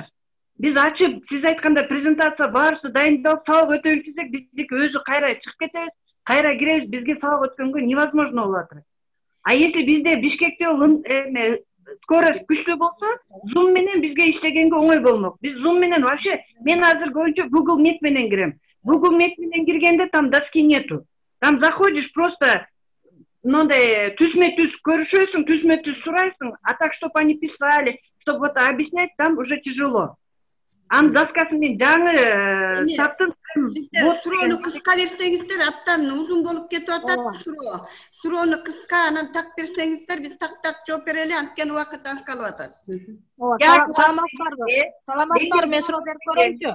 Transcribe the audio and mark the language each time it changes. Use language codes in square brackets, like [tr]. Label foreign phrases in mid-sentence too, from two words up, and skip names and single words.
[ky] Биз ачып, сиз айткандай презентация баарысы дайындалып, сабак өтө билсек, биздики өзү кайра чыгып кетебиз, кайра киребиз, бизге сабак өткөнгө невозможно болуп атат. Если бизде Бишкекте скорость күчтүү болсо, Zoom менен бизге иштегенге оңой болмок. Биз Zoom менен вообще, мен азыр көбүнчө Google Meet менен кирем. Google Meet менен киргенде [ru] там доски нету. Там заходишь просто, [ky] мындай түзмө-түз көрүшөсүң, түзмө-түз сурайсың, [ru] а так, чтобы они писали, чтобы это объяснять, там уже тяжело. [ky] Анын доскасын мен жаңы таптым. Суроону кыска берсеңиздер, абдан узун болуп кетип атат суроо. Суроону кыска анан так берсеңиздер, биз так жооп берели, анткени убакыт аз калып атат. Саламатсыздарбы, мен суроо берип көрөйүнчү.